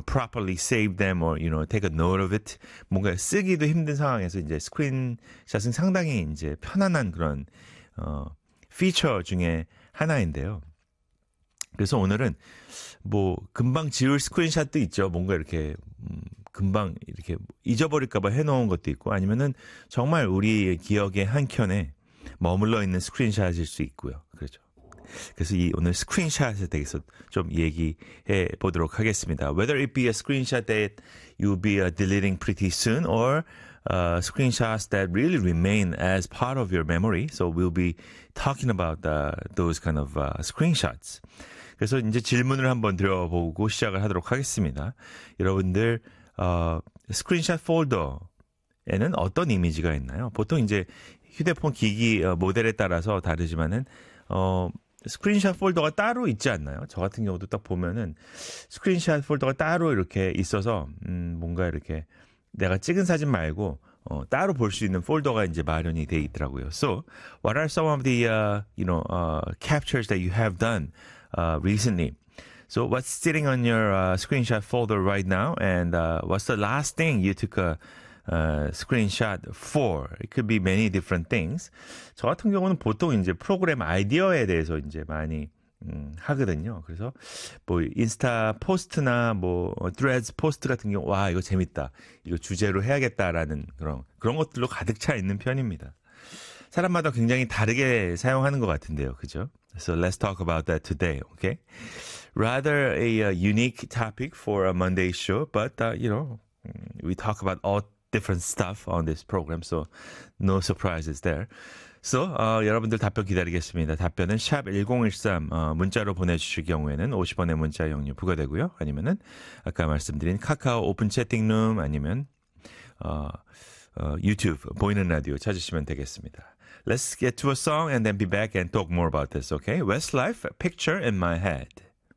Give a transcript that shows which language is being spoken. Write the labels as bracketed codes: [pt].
[en] properly save them or, you know, take a note of it. [ko] 뭔가 쓰기도 힘든 상황에서 이제 스크린샷은 상당히 이제 편안한 그런 feature 중에 하나인데요. 그래서 오늘은 뭐 금방 지울 스크린샷도 있죠. 뭔가 이렇게 금방 이렇게 잊어버릴까봐 해놓은 것도 있고 아니면은 정말 우리의 기억의 한켠에 머물러 있는 스크린샷일 수 있고요. 그렇죠. 그래서 이 오늘 스크린샷에 대해서 좀 얘기해 보도록 하겠습니다. [en] Whether it be a screenshot that you'll be deleting pretty soon or screenshots that really remain as part of your memory. So we'll be talking about those kind of screenshots. [ko] 그래서 이제 질문을 한번 드려보고 시작을 하도록 하겠습니다. 여러분들 스크린샷 폴더에는 어떤 이미지가 있나요? 보통 이제 휴대폰 기기 모델에 따라서 다르지만은 스크린샷 폴더가 따로 있지 않나요? 저 같은 경우도 딱 보면은 스크린샷 폴더가 따로 이렇게 있어서 뭔가 이렇게 내가 찍은 사진 말고 따로 볼 수 있는 폴더가 이제 마련이 돼 있더라고요. [en] So, what are some of the captures that you have done recently? So, what's sitting on your screenshot folder right now? And what's the last thing you took a screenshot for? It could be many different things. [ko] 저 같은 경우는 보통 이제 프로그램 아이디어에 대해서 이제 많이 하거든요. 그래서 뭐 인스타 포스트나 뭐 Threads 포스트 같은 경우 와 이거 재밌다. 이거 주제로 해야겠다라는 그런 것들로 가득 차 있는 편입니다. 사람마다 굉장히 다르게 사용하는 것 같은데요. 그죠? [en] So let's talk about that today. Okay? Rather a unique topic for a Monday show, but we talk about all different stuff on this program, so no surprises there. [ko] So, 여러분들 답변 기다리겠습니다. 답변은 샵 1013 문자로 보내주실 경우에는 50원의 문자 영유 부과되고요. 아니면은 아까 말씀드린 카카오 오픈 채팅룸 아니면 유튜브 보이는 라디오 찾으시면 되겠습니다. [en] Let's get to a song and then be back and talk more about this, okay? Westlife, Picture in My Head.